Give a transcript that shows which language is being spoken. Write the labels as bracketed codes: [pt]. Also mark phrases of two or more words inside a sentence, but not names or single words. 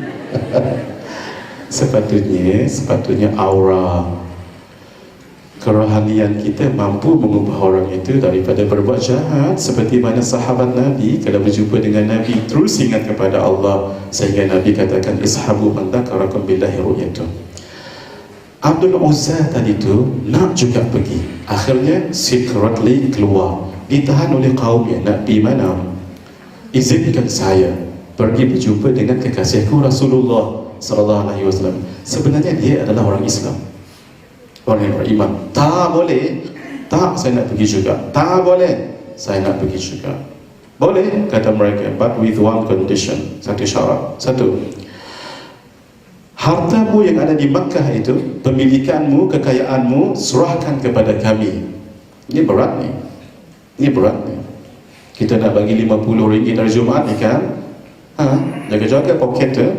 [ms] Sepatutnya aura kerohanian kita mampu mengubah orang itu daripada berbuat jahat, seperti mana sahabat Nabi kalau berjumpa dengan Nabi terus ingat kepada Allah, sehingga Nabi katakan [ar] أصحاب من ذكركم بالله رؤيته. [ms] Abdul Uzza tadi tu nak juga pergi, akhirnya secretly keluar, ditahan oleh kaumnya. Nak pergi mana? Izinkan saya pergi berjumpa dengan kekasihku Rasulullah [ar] صلى الله عليه وسلم. [ms] Sebenarnya dia adalah orang Islam, orang yang beriman. Tak boleh. Tak, saya nak pergi juga. Tak boleh, saya nak pergi juga. Boleh, kata mereka, [en] but with one condition. [ms] Satu syarat. Satu, hartamu yang ada di Makkah itu, pemilikanmu, kekayaanmu, serahkan kepada kami. Ini berat ni. Ini berat ni. Kita nak bagi RM50 dari Jumaat ni kan? Jaga-jaga poket tu.